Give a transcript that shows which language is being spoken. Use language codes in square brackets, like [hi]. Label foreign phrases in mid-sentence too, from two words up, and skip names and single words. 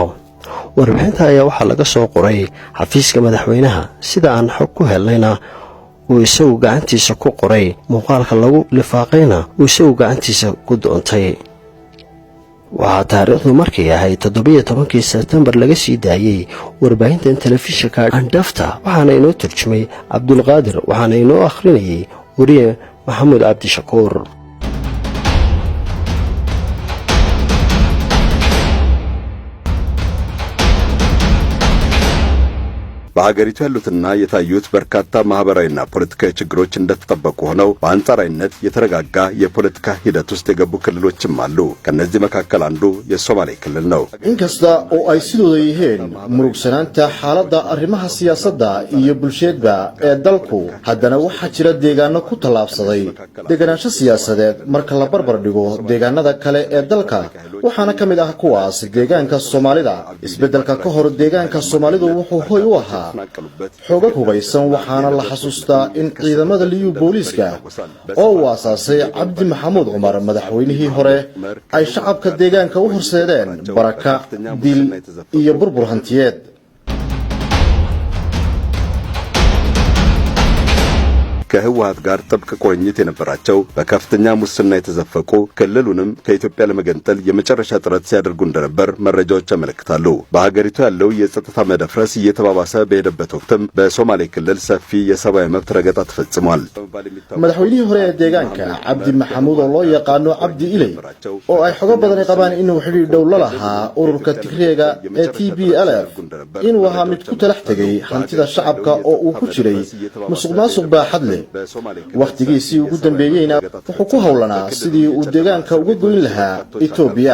[so] warbixinta ayaa waxaa laga soo qoray xafiiska madaxweynaha, sida aan xog ku helnayna uu isagu gacantiisa ku qoray, muuqaalka lagu lifaaqayna uu isagu gacantiisa ku doontay. waxaa taariikhdu markay ahayd 17 Sebtembar laga sii daayay warbaahintan telefishinka Andafta waxaana inoo turjumay Cabdulqaadir waxaana inoo akhrinayay wariye Maxamed Cabdi Shakuur. [am] በሀገሪቱ ያሉትና የታዩት በርካታ ማህበራዊና ፖለቲካዊ ችግሮች እንደተጠበቁ ሆነው በአንጻራዊነት የተረጋጋ የፖለቲካ ሂደት ውስጥ የገቡ ክልሎችም አሉ። ከነዚህ መካከል አንዱ የሶማሌ ክልል ነው። [so] inkasta oo ay sidooda yihiin murugsanaanta xaaladda arrimaha siyaasadda iyo bulshada ee dalku haddana waxaa jira deegaano ku tallaabsaday deegaanasho siyaasadeed marka la barbar dhigo deegaanada kale ee dalka waxaana ka mid ah kuwaas deegaanka Soomaalida. Isbedelka ka hor deegaanka Soomaalidu wuxuu hoy u ahaa xoogag hubaysan waxaana la xasuustaa in ciidamada liyu booliska oo waasaasay Cabdi Maxamuud Cumar madaxweynihii hore ay shacabka deegaanka u horseedeen baraka dil iyo burbur hantiyeed. [am] ከህወሓት ጋር ጥብቅ ቁርኝት የነበራቸው በከፍተኛ ሙስና የተዘፈቁ ክልሉንም ከኢትዮጵያ ለመገንጠል የመጨረሻ ጥረት ሲያደርጉ እንደነበር መረጃዎች ያመለክታሉ። በሀገሪቱ ያለው የጸጥታ መደፍረስ እየተባባሰ በሄደበት ወቅትም በሶማሌ ክልል ሰፊ የሰብአዊ መብት ረገጣ ተፈጽሟል። [so] madaxweynihii hore ee deegaanka Cabdi Maxamuud oo loo yaqaano Cabdi Ilay oo ay xogo badan qabaan inuu xiriir dhow la lahaa ururka Tigreega ee TPLF inuu ahaa mid ku talax tagay hantida shacabka oo uu ku jiray musuqmaasuq baaxad leh. waqtigiisii ugu dambeeyayna wuxuu ku hawlanaa sidii uu deegaanka uga goyn lahaa Itoobiya.